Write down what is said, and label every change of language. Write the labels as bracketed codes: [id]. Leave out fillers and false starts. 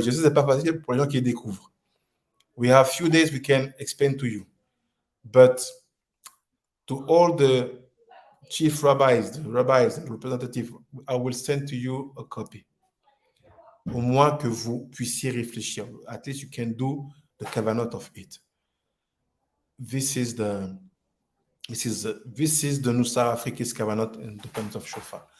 [fr] Je sais c'est pas facile pour les gens qui découvrent. [en] We have few days we can explain to you, but to all the chief rabbis, the representative, I will send to you a copy. [fr] Au moins que vous puissiez réfléchir. [en] At least you can do the Kavanot of it. This is the Nusakh Afriki's Kavanot in terms of Shofar.